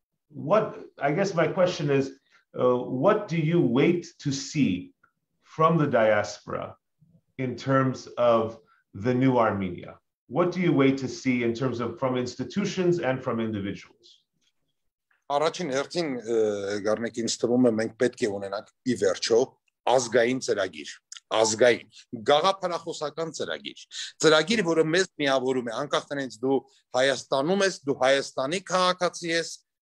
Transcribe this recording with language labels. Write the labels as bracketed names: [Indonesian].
[English] what I guess my question is what do you wait to see from the diaspora in terms of the new Armenia? What do you wait to see in terms of from institutions and from individuals? [Armenian] Առաջին հերթին Գառնիկին ստվում է մենք պետք է ունենանք ի վերջո ազգային ծրագիր, ազգային գաղափարախոսական ծրագիր, որը մեզ միավորում է, անկախ նրանից դու Հայաստանում ես, դու Հայաստանի քաղաքացի ես,